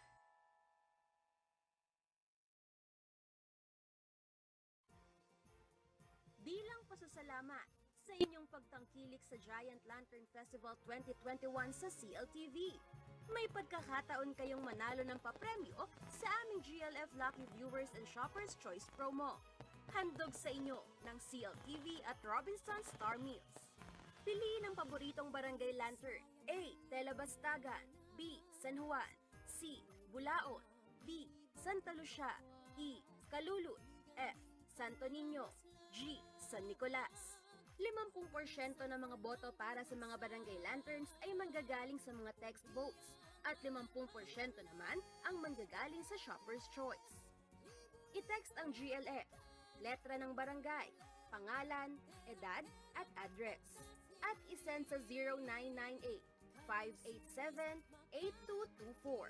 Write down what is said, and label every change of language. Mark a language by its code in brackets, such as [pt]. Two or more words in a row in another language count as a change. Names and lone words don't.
[tl] Bilang pasasalamat sa inyong pagtangkilik sa Giant Lantern Festival 2021 sa CLTV, may pagkakataon kayong manalo ng papremyo sa aming GLF Lucky Viewers and Shoppers Choice Promo. Handog sa inyo ng CLTV at Robinson Star Meals. Piliin ang paboritong barangay lantern. A. Telebastagan. B. San Juan. C. Bulaon. D. Santa Lucia. E. Calulut. F. Santo Niño. G. San Nicolas. 50% ng mga boto para sa mga barangay lanterns ay manggagaling sa mga [en] text votes [tl] at 50% naman ang manggagaling sa Shopper's Choice. I-text ang GLF, letra ng barangay, pangalan, edad at address at isend sa 0998-587-8224.